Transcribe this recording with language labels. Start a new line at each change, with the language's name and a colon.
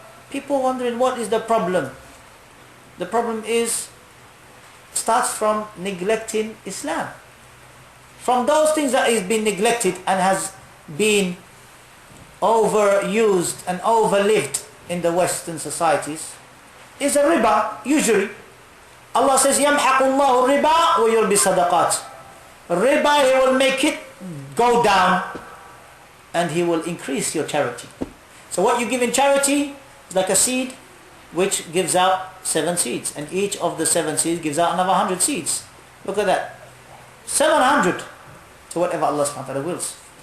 English: People wondering what is the problem. The problem starts from neglecting Islam. From those things that is being neglected and has been overused and overlived in the Western societies is a riba, usually.
Arabic: Allah says, يَمْحَقُ اللَّهُ الرِّبَا وَيُرْبِ صَدَقَاتِ.
English: Riba, He will make it go down and He will increase your charity. So what you give in charity is like a seed which gives out 7 seeds, and each of the 7 seeds gives out another 100 seeds. Look at that. 700 to whatever Allah subhanahu wa ta'ala wills.